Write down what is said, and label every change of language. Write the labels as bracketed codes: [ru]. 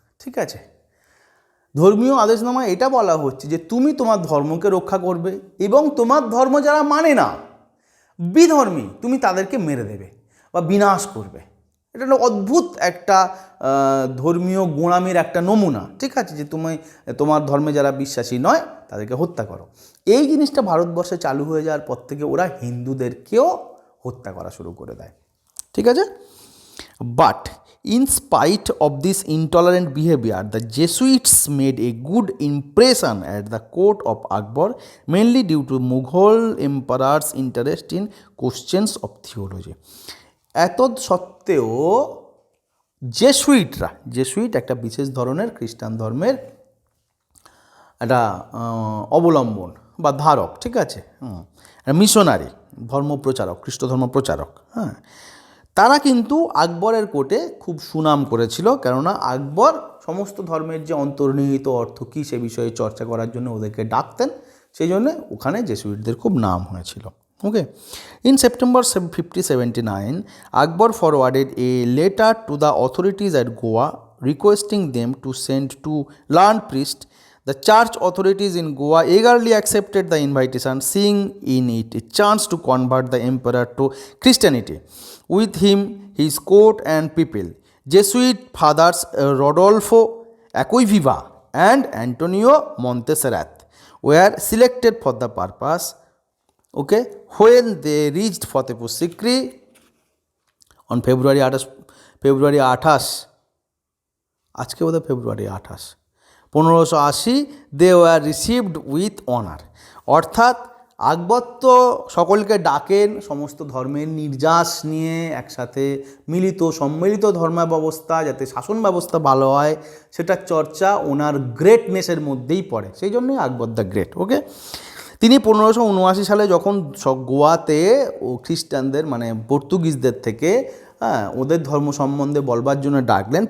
[bn] ঠিক আছে, ধর্মীয় আদেশনামা এটা বলা হচ্ছে যে তুমি তোমার ধর্মকে রক্ষা করবে এবং তোমার ধর্ম যারা মানে না, বিধর্মী, তুমি তাদেরকে মেরে দেবে বা বিনাশ করবে। এটা একটা অদ্ভুত একটা ধর্মীয় গোঁড়ামির একটা নমুনা। ঠিক আছে, যে তুমি তোমার ধর্মে যারা বিশ্বাসী নয় তাদেরকে হত্যা করো। এই জিনিসটা ভারতবর্ষে চালু হয়ে যাওয়ার পর থেকে ওরা হিন্দুদেরকেও হত্যা করা শুরু করে দেয়। ঠিক আছে, but [en] in spite of this intolerant behavior, the Jesuits made a good impression at the court of Akbar, mainly due to Mughal emperor's interest in questions of theology. [bn] এত সত্ত্বেও জেসুইট একটা বিশেষ ধরনের খ্রিস্টান ধর্মের একটা অবলম্বন বা ধারক। ঠিক আছে, মিশনারি ধর্মপ্রচারক, খ্রিস্ট ধর্ম প্রচারক। হ্যাঁ, তারা কিন্তু আকবরের কোর্টে খুব সুনাম করেছিল, কেননা আকবর সমস্ত ধর্মের যে অন্তর্নিহিত অর্থ কী সে বিষয়ে চর্চা করার জন্য ওদেরকে ডাকতেন, সেই জন্যে ওখানে জেসুইটদের খুব নাম হয়েছিল। [en] Okay, in September 1579 Akbar forwarded a letter to the authorities at Goa requesting them to send to learn priest. The church authorities in Goa eagerly accepted the invitation, seeing in it a chance to convert the emperor to Christianity. With him, his court and people, Jesuit fathers Rodolfo Acquaviva and Antonio Montserrat were selected for the purpose. Okay, when they reached Fatehpur Sikri on February 28, [bn] আজকে বোধহয় [en] February 28, 1580, they were received with honour. [bn] অর্থাৎ আকবর তো সকলকে ডাকেন সমস্ত ধর্মের নির্যাস নিয়ে একসাথে সম্মিলিত ধর্ম ব্যবস্থা, যাতে শাসন ব্যবস্থা ভালো হয় সেটার চর্চা ওনার গ্রেটনেসের মধ্যেই পড়ে, সেই জন্যই আকবর দ্য গ্রেট। ওকে, তিনি 1579 সালে যখন গোয়াতে ও খ্রিস্টানদের মানে পর্তুগিজদের থেকে ওদের ধর্ম সম্বন্ধে বলবার জন্য ডাকলেন।